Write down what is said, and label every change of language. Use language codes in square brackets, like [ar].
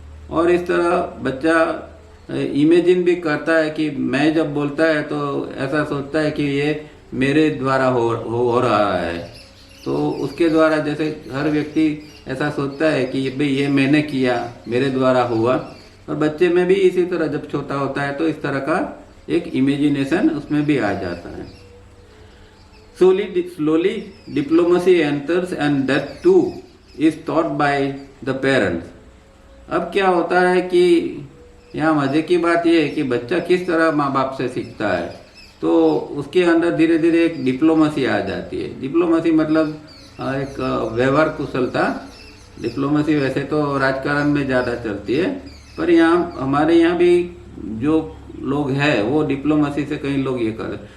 [hi] और इस तरह बच्चा इमेजिन भी करता है कि मैं जब बोलता है तो ऐसा सोचता है कि ये मेरे द्वारा हो रहा है। तो उसके द्वारा, जैसे हर व्यक्ति ऐसा सोचता है कि भाई ये मैंने किया, मेरे द्वारा हुआ, और बच्चे में भी इसी तरह जब छोटा होता है तो इस तरह का एक इमेजिनेशन उसमें भी आ जाता है। [en] Slowly diplomacy enters and that too is taught by the parents. [hi] अब क्या होता है कि यहाँ मजे की बात यह है कि बच्चा किस तरह माँ बाप से सीखता है, तो उसके अंदर धीरे धीरे एक डिप्लोमेसी आ जाती है। डिप्लोमेसी मतलब एक व्यवहार कुशलता। डिप्लोमेसी वैसे तो राजकारण में ज़्यादा चलती है, पर यहाँ हमारे यहाँ भी जो लोग हैं वो डिप्लोमेसी से कई लोग ये कर।